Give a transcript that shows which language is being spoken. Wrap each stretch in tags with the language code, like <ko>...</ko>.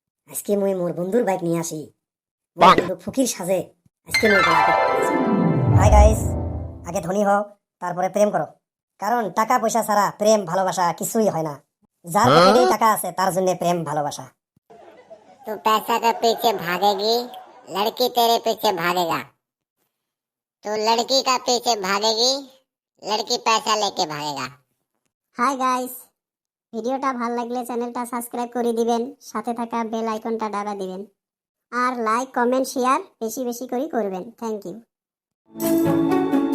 <bn>আজকে মুই মোর বন্ধুর বাইক নিয়ে আসি, মোর বন্ধু ফকির সাজে আজকে মুই হাই গাইস, আগে ধনী হও তারপরে প্রেম করো, কারণ টাকা পয়সা ছাড়া প্রেম ভালোবাসা কিছুই হয় না। যার পকেটে টাকা আছে তার জন্য প্রেম ভালোবাসা।</bn> <hi>तो पैसा के पीछे भागेगी, लड़की तेरे पीछे भागेगा। तो लड़की का पीछे भागेगी, लड़की पैसा लेके भागेगा।</hi> <bn>হাই গাইস, ভিডিওটা ভালো লাগলে চ্যানেলটা সাবস্ক্রাইব করে দিবেন, সাথে থাকা বেল আইকনটা দাবা দিবেন, আর লাইক কমেন্ট শেয়ার বেশি বেশি করে করবেন। Thank you.</bn>